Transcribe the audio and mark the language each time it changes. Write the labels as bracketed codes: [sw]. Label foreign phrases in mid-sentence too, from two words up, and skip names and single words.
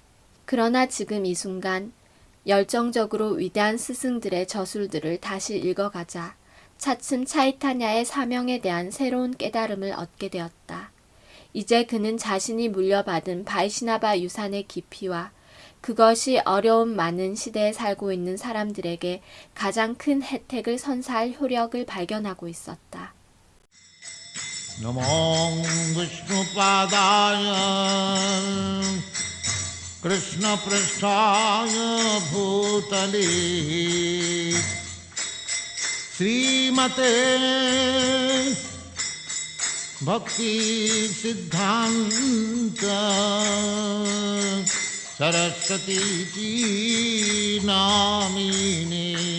[ko] 그러나 지금 이 순간 열정적으로 위대한 스승들의 저술들을 다시 읽어가자 차츰 차이타냐의 사명에 대한 새로운 깨달음을 얻게 되었다. 이제 그는 자신이 물려받은 바이시나바 유산의 깊이와 그것이 어려움 많은 시대에 살고 있는 사람들에게 가장 큰 혜택을 선사할 효력을 발견하고 있었다. [sa] नमो विष्णुपादाय कृष्ण प्रेष्ठाय भूतले श्रीमते भक्ति सिद्धान्त सरस्वती इति नामिने